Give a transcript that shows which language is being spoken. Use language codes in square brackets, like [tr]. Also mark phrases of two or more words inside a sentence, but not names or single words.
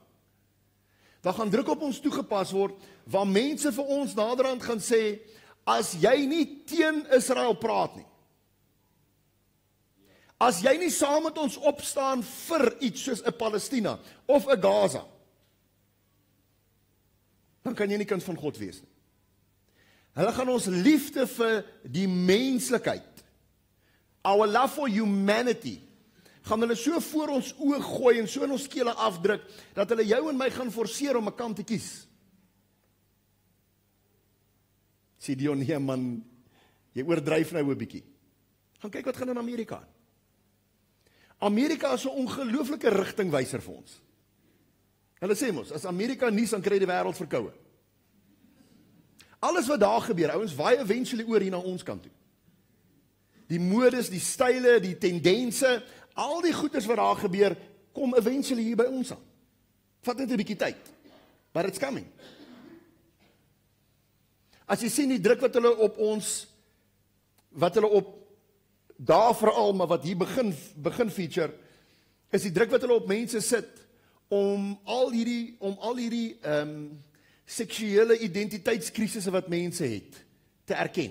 [af] Daar gaan druk op ons toegepas word, waar mense vir ons naderhand gaan sê, as jy nie teen Israel praat nie, as jy nie saam met ons opstaan vir iets soos 'n Palestina, of 'n Gaza, dan kan jy nie kind van God wees nie. Hulle gaan ons liefde vir die menslikheid, [en] our love for humanity, [af] gaan hulle so voor ons oë gooi en so in ons skele afdruk, dat hulle jou en my gaan forceer om 'n kant te kies. Sê Dion, nee man, jy oordryf nou 'n bietjie. Gaan kyk wat gaan in Amerika. Amerika is 'n ongelooflike rigtingwyser vir ons. Hulle sê mos, as Amerika nies, dan kry die wêreld verkoue. Alles wat daar gebeur, ouens, waai eventually oor hier na ons kant toe. Die modes, die style, die tendense, al die goeders wat daar gebeur, kom eventually hier by ons aan. Vat net 'n bietjie tyd, [en] but it's coming. [af] As jy sien die druk wat hulle op ons, wat hulle op daar veral, maar wat hier begin feature, is die druk wat hulle op mense sit, om al hierdie seksuele identiteitskrisisse wat mense het, te erken.